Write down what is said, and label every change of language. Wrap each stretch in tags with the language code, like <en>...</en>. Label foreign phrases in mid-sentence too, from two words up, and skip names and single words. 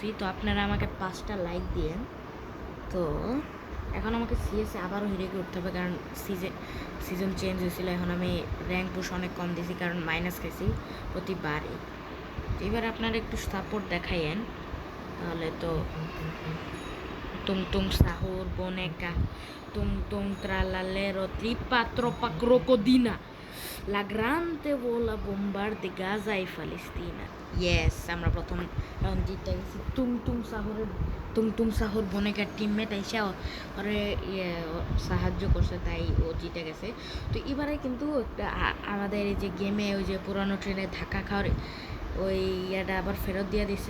<bn>তো আপনারা আমাকে 5টা লাইক দিয়েন। তো এখন আমাকে সিএসে আবারও হিরোইকে উঠতে হবে, কারণ সিজন চেঞ্জ হয়েছিল। এখন আমি</bn> <en>rank push</en> <bn>অনেক কম দিয়েছি, কারণ মাইনাস খাইছি প্রতিবারই। এবার আপনারা একটু সাপোর্ট দেখাইয়েন, তাহলে তো Tung sahur boneka, tung tralalero, tripa tropa crocodina, la grande bola bombar de Gaza y Palestina.</bn> <en>Yes,</en> <bn>আমরা প্রথম রাউন্ড জিতে গেছি। tung সাহুর বোনেকার টিমমেট এসে ওরে সাহায্য করছে, তাই ও জিতে গেছে। তো এবারে কিন্তু আমাদের এই যে গেমে ওই যে পুরানো ট্রেনে ধাক্কা খাওয়ার ওই ইয়েটা আবার ফেরত দিয়ে দিছে।</bn>